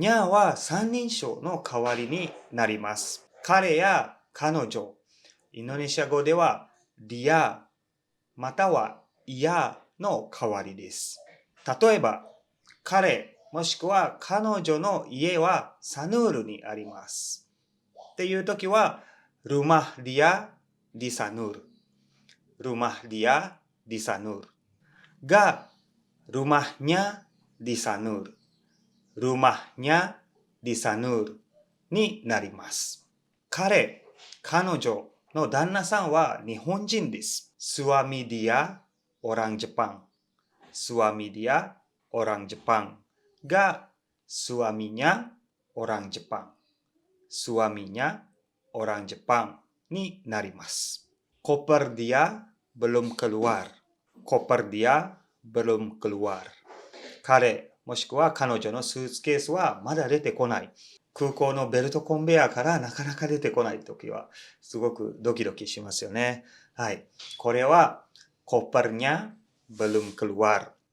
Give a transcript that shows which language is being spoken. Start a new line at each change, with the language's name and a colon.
Japanese: にゃーは三人称の代わりになります。彼や彼女、インドネシア語ではリアまたはイヤの代わりです。例えば、彼もしくは彼女の家はサヌールにあります。っていう時は、
Indonesian: rumah dia di Sanur。 rumah dia di Sanur。
Japanese: が、
Indonesian: rumahnya di Sanur。 rumahnya di Sanur
Japanese: になります。彼、彼女の旦那さんは日本人です。
Indonesian: suami dia orang Jepang。 suami dia orang Jepang
Japanese: が
Indonesian: suaminya orang Jepang。 suaminya orang Jepang
Japanese: になります。
Indonesian: koper dia belum keluar。 koper dia belum keluar。
Japanese: 彼もしくは彼女のスーツケースはまだ出てこない。空港のベルトコンベヤーからなかなか出てこないときはすごくドキドキしますよね。はい。これは
Indonesian: kopernya belum keluar。